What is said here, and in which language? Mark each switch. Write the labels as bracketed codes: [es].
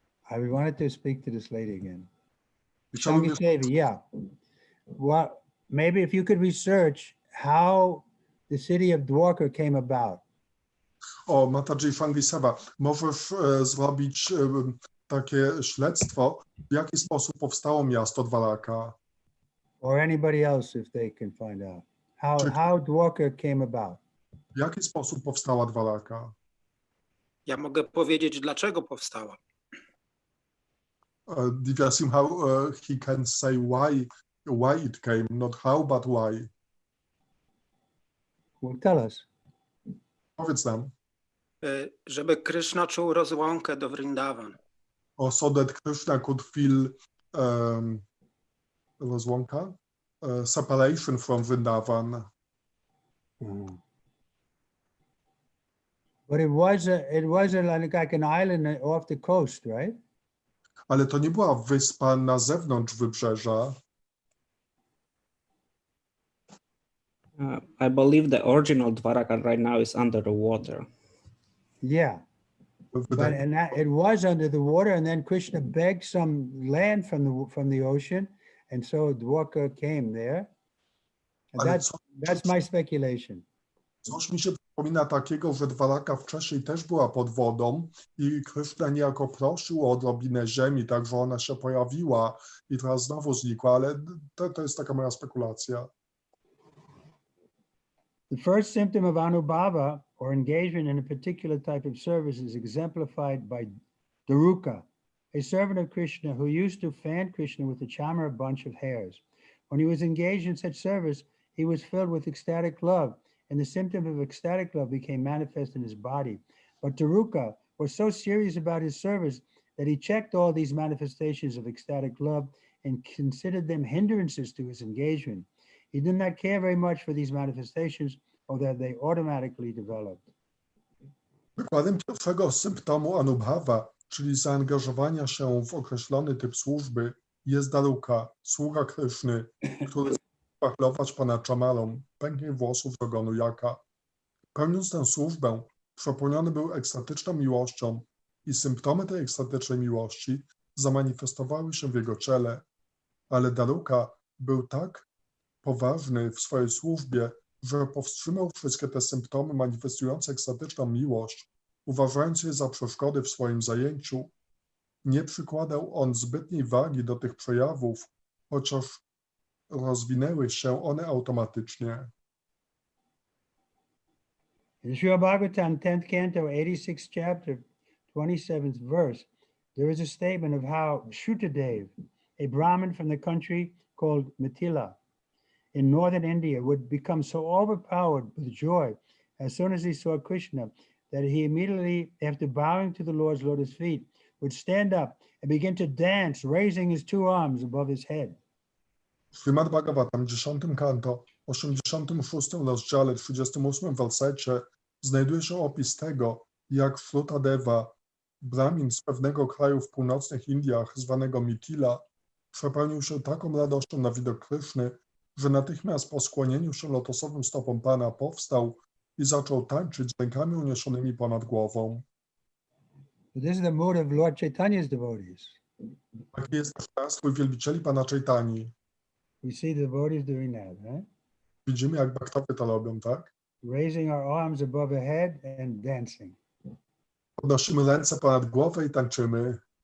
[en] I wanted to speak to this lady again. Shangi, yeah. Well, maybe if you could research how the city of Dwarka came about. [pl] O, Mataji Fangiseva, możesz zrobić takie śledztwo, w jaki sposób powstało miasto Dwaraka. [en] Or anybody else if they can find out. How Dwarka came about. [pl] W jaki sposób powstała Dwaraka? Ja mogę powiedzieć, dlaczego powstała. [en] Divya how he can say why it came, not how, but why. Well, tell us. [pl] Powiedz nam. Żeby Krishna czuł rozłąkę do Vrindavan. [en] So that Krishna could feel rozłąka, separation from Vrindavan. But it was like an island off the coast, right? [pl] Ale to nie była wyspa na zewnątrz wybrzeża. [en] I believe the original Dwaraka right now is under the water. Yeah. It was under the water, and then Krishna begged some land from the ocean, and so Dwarka came there. And that's my speculation. [pl] Coś mi się przypomina takiego, że Dwaraka wcześniej też była pod wodą i Krishna niejako prosił o odrobinę ziemi, tak że ona się pojawiła i teraz znowu znikła, ale to jest taka moja spekulacja. [en] The first symptom of Anubhava, or engagement in a particular type of service, is exemplified by Daruka, a servant of Krishna who used to fan Krishna with a chamara bunch of hairs. When he was engaged in such service, he was filled with ecstatic love, and the symptom of ecstatic love became manifest in his body. But Daruka was so serious about his service that he checked all these manifestations of ecstatic love and considered them hindrances to his engagement. He did not care very much for these manifestations, or that they automatically developed. [pl] Przykładem pierwszego symptomu anubhava, czyli zaangażowania się w określony typ służby, jest daruka, sługa Kryszny, który chce pachlować pana czamalą, pęknień włosów z ogonu jaka. Pełniąc tę służbę, przepełniony był ekstatyczną miłością i symptomy tej ekstatycznej miłości zamanifestowały się w jego ciele, ale daruka był tak poważny w swojej służbie, że powstrzymał wszystkie te symptomy manifestujące ekstatyczną miłość, uważając je za przeszkody w swoim zajęciu. Nie przykładał on zbytniej wagi do tych przejawów, chociaż rozwinęły się one automatycznie. [en] In Srimad Bhagavatam, 10th canto, 86th chapter, 27th verse, there is a statement of how Shrutadev, a Brahmin from the country called Mithila in northern India, would become so overpowered with joy as soon as he saw Krishna that he immediately, after bowing to the Lord's lotus feet, would stand up and begin to dance, raising his two arms above his head. [pl] W Srimad Bhagavatam, 10 kanto, 86 rozdziale, 38 wersecie znajduje się opis tego, jak Shrutadeva, Brahmin z pewnego kraju w północnych Indiach, zwanego Mithila, przepełnił się taką radością na widok Kryszny, że natychmiast po skłonieniu się lotosowym stopom Pana powstał i zaczął tańczyć z rękami uniesionymi ponad głową. [en] But this is the mood of Lord Chaitanya's devotees. [pl] Taki jest też nastrój wielbicieli Pana Chaitani. [en] We see the devotees doing that, right? [pl] Widzimy, jak bhaktowie to robią, tak? [en] Raising our arms above our head and dancing. [pl] Podnosimy ręce ponad głowę i tańczymy.